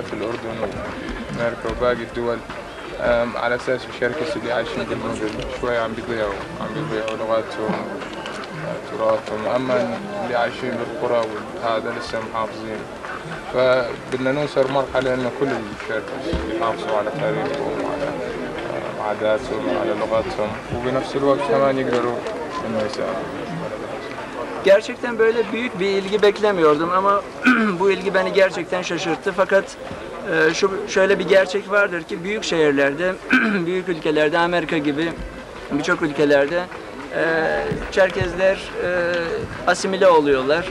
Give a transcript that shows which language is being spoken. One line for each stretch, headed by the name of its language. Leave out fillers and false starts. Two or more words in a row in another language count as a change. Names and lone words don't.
Arabic: في الأردن وأمريكا وباقي الدول على أساس الشركس اللي عايشين بالمدن شوي عم بيضيعوا لغاتهم تراثهم أما اللي عايشين بالقرى وهذا لسه محافظين فبدنا نوصل مرحلة إنه كل الشركس يحافظوا على تاريخهم وعلى عاداتهم وعلى لغتهم وبنفس الوقت كمان يقدروا إنه يساعدوا.
Turkish: Gerçekten böyle büyük bir ilgi beklemiyordum ama bu ilgi beni gerçekten şaşırttı. Fakat şöyle bir gerçek vardır ki büyük şehirlerde, büyük ülkelerde, Amerika gibi birçok ülkelerde Çerkezler asimile oluyorlar.